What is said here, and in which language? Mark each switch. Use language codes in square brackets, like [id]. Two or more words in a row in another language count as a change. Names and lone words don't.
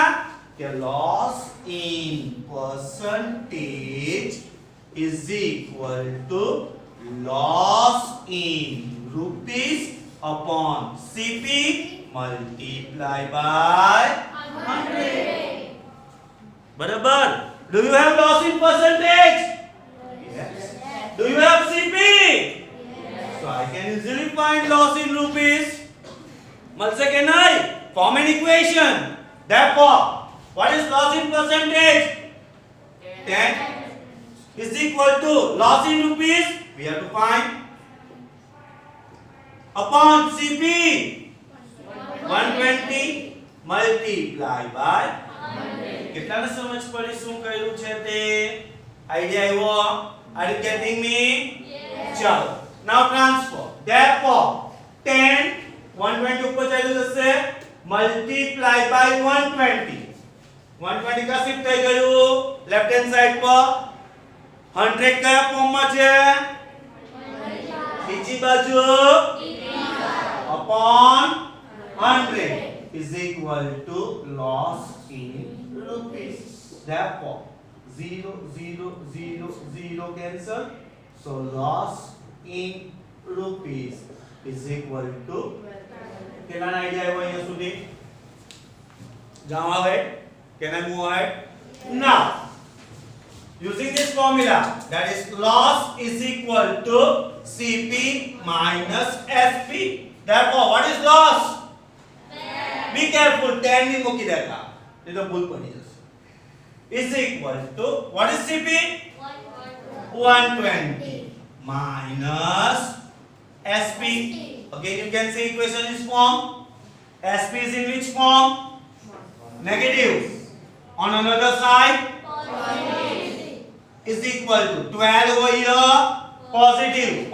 [en] The loss in percentage is equal to loss in rupees upon CP multiplied by 100. [gu] Barabar. [en] Do you have loss in percentage? Yes. Do you have CP? So I can easily find loss in rupees. [gu] મળશે કે નહીં? [en] Form an equation. Therefore, what is loss in percentage? 10 is equal to loss in rupees. We have to find upon CP 120 multiplied by 100. [gu] કેટલાને સમજ પડી શું કર્યું છે તે? આઈડિયા આવ્યો? [en] Are you getting me? Yes. ચાલો. Now transfer. Therefore 10 120 [gu] ઉપર ચાલ્યું જશે [en] multiply by 120. [gu] 120 का शिफ्ट થઈ ગયું [en] left hand side [gu] પર. 100 કયા ફોર્મમાં છે? બીજી બાજુ [en] upon 100 is equal to loss in rupees. Therefore 0 0 0 0 cancel. So loss in rupees is equal to [gu] કેટલાનો આઈડિયા આવ્યો અહીંયા સુધી? [en] જાઓ ahead. Can I move ahead? Now using this formula, that is loss is equal to CP minus SP. Therefore what is loss? Be careful, [gu] 10 ની મૂકી દેતા નહીં તો ભૂલ પડી જશે. [en] Is equal to what is CP? 120 minus SP. Again you can say equation is form. SP is in which form? Negative. On another side is equal to 12 over here positive.